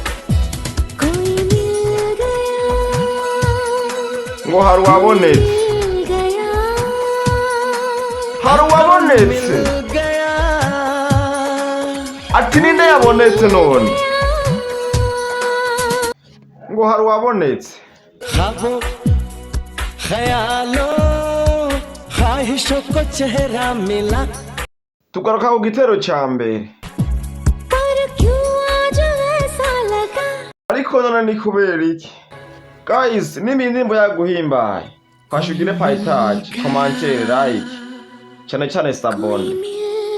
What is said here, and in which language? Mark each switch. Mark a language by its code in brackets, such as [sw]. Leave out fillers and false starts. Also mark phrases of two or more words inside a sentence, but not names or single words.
[rn] Ngo hari uwabonetse, hari uwabonetse. [hi] गया [rn] Ati ninde yabonetse none? Ngo hari uwabonetse. [hi] ख्वाबों ख्यालों ख्वाहिशों को चेहरा मिला [rn] Tugaruka ku gitero ca mbere. Ariko none ni kubera iki? Guys, nimba indirimbo yaguhimbaye, fasha ugire [fr] partage, commentaire, [rn] like, cyane cyane sabone.